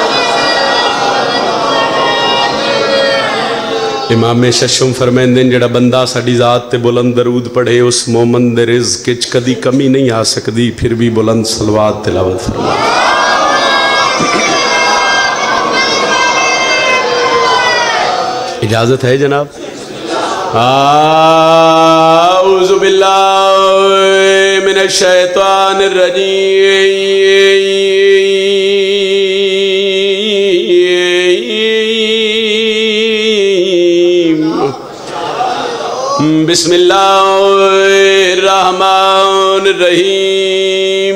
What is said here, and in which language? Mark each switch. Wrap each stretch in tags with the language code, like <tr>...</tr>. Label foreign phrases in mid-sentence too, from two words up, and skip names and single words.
<pa>امام ششم فرمائندے جیہڑا بندہ ساڈی ذات تے بلند درود پڑھے اس مومن دے رزق وچ کدی کمی نہیں آ سکدی، فیر بھی بلند صلوات تلاوت فرما. اجازت ہے جناب?</pa> <ar>أعوذ بالله من الشيطان الرجيم. بسم الله الرحمن الرحيم.</ar>